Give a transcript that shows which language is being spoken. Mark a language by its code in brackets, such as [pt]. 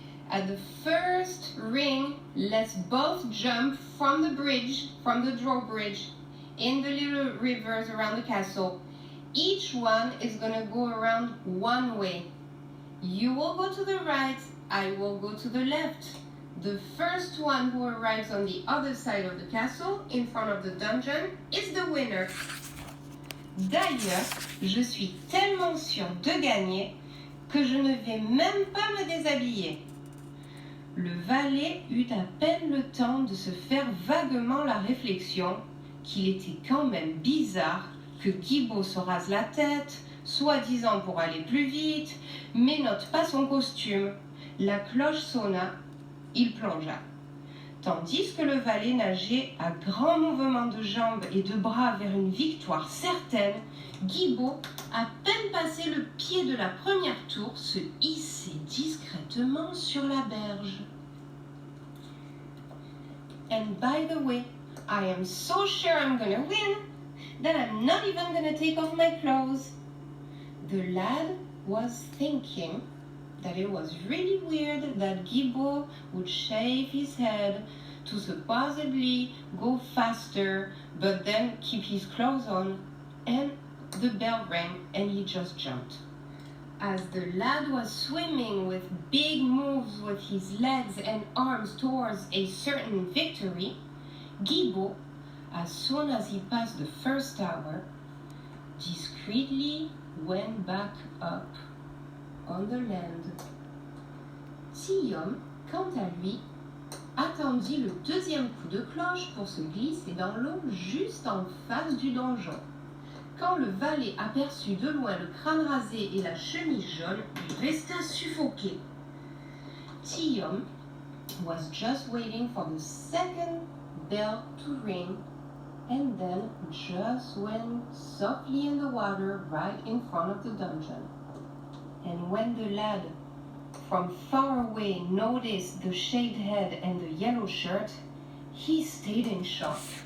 [en] At the first ring, let's both jump from the bridge, from the drawbridge, in the little rivers around the castle. Each one is gonna go around one way. You will go to the right, I will go to the left. The first one who arrives on the other side of the castle, in front of the dungeon, is the winner. [fr] D'ailleurs, je suis tellement sûre de gagner que je ne vais même pas me déshabiller. Le valet eut à peine le temps de se faire vaguement la réflexion qu'il était quand même bizarre que Guibault se rase la tête, soi-disant pour aller plus vite, mais note pas son costume. La cloche sonna, il plongea. Tandis que le valet nageait à grands mouvements de jambes et de bras vers une victoire certaine, Guibault, à peine passé le pied de la première tour, se hissait discrètement sur la berge. [en] And by the way, I am so sure I'm gonna win that I'm not even gonna take off my clothes. The lad was thinking that it was really weird that Guibault would shave his head to supposedly go faster, but then keep his clothes on, and the bell rang and he just jumped. As the lad was swimming with big moves with his legs and arms towards a certain victory, Guibault, as soon as he passed the first tower, discreetly went back up on the land. [fr] Tillaume, quant à lui, attendit le deuxième coup de cloche pour se glisser dans l'eau juste en face du donjon. Quand le valet aperçut de loin le crâne rasé et la chemise jaune, il resta suffoqué. [en] Tillaume was just waiting for the second bell to ring and then just went softly in the water right in front of the dungeon. And when the lad from far away noticed the shaved head and the yellow shirt, he stayed in shock.